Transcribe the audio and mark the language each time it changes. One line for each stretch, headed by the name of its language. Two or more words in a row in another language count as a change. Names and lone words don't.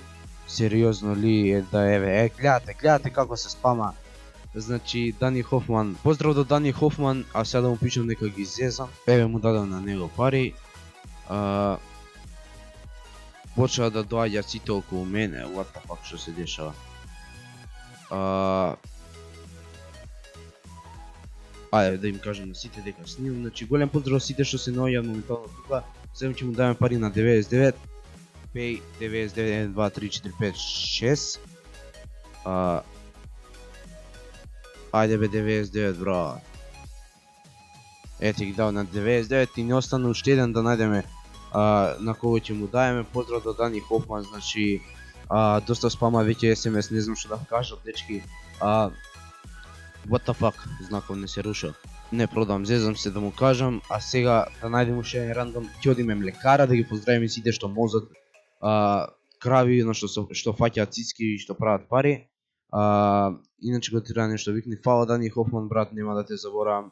Macedonian: Сериозно ли е да гледате како се спама. Значи Дани Хофман, поздрав до Дани Хофман, а сега да му пишам нека ги зезам. Му дадам на него пари. Почва да доаѓаат сите околу мене,
English: what the fuck
Macedonian: што се дешава. Ајде да им кажам на сите дека снимам, значи голем поздрав сите што се наоѓаат моментално тука. Сега ќе му даваме пари на 99.
English: Pay 99, 1, 2, 3, 4, 5, 6.
Macedonian: Ајде бе 99 бро. Ете ги дав на 99 и не остана уште еден да најдеме на кого ќе му даеме. Поздрав до Дани Хофман, значи доста спама веќе SMS, не знам што да кажам дечки.
English: What the fuck,
Macedonian: знаков не се рушил. Не продам, зезам се да му кажам, а сега да најдем уште еден рандом, ќе одиме млекара да ги поздравиме сите што мозат крави, што фаќаат цицки и што прават пари. Иначе го треба нешто викни, фала Дани Хофман брат, нема да те заборавам.